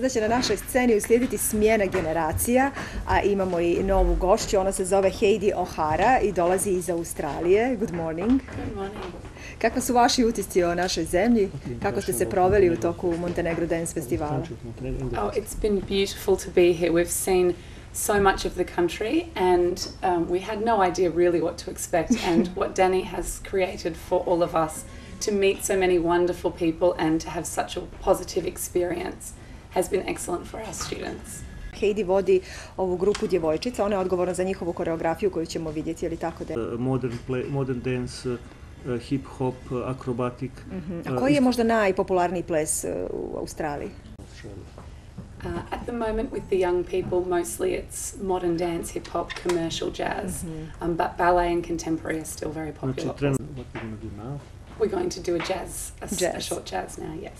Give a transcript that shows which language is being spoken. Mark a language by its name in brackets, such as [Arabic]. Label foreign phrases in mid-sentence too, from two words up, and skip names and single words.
[Serbian] Da će na našoj sceni uslijediti smjena generacija, a imamo i novu gošću. Ona se zove Heidi O'Hara i dolazi iz Australije. [English] Good morning. Good morning. [Serbian] Kakva su vaši utisci o našoj zemlji? Kako ste se proveli u toku Montenegro Dance Festivala? [English] Oh, it's been beautiful to be here. We've seen so much of the country and we had no idea really what to expect and what Danny has created for all of us to meet so many wonderful people and to have such a positive experience has been excellent for our students. [Serbian] Heidi vodi ovu grupu djevojčica, ona je odgovorna za njihovu koreografiju koju ćemo vidjeti, je li tako da? [English] Modern dance, hip-hop, akrobatik. [Serbian] A koji je možda najpopularniji ples u Australiji? [English] At the moment with the young people, mostly it's modern dance, hip-hop, commercial jazz, but ballet and contemporary are still very popular. What we're going to do now? We're going to do a jazz, a short jazz now, yes.